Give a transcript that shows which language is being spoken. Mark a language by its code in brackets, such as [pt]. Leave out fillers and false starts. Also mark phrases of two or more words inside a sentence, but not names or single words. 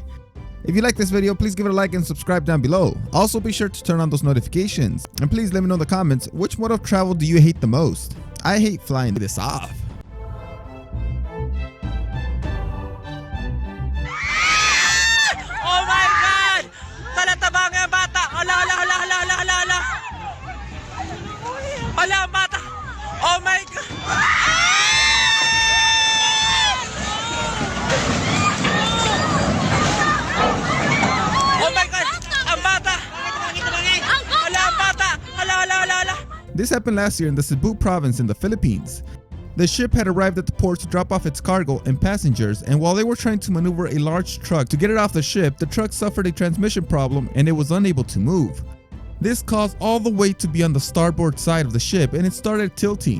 [en] If you like this video, please give it a like and subscribe down below. Also be sure to turn on those notifications. And please let me know in the comments, which mode of travel do you hate the most? I hate flying this off. Oh my God! [ceb] Talataba nga bata! Hala, hala, hala, hala, hala, hala, hala! Hala, bata! [en] Oh my God! Oh my God! [ceb] Ang bata! Hala, ang bata! Hala, hala, hala, hala! [en] This happened last year in the Cebu province in the Philippines. The ship had arrived at the port to drop off its cargo and passengers, and while they were trying to maneuver a large truck to get it off the ship, the truck suffered a transmission problem and it was unable to move. This caused all the weight to be on the starboard side of the ship and it started tilting.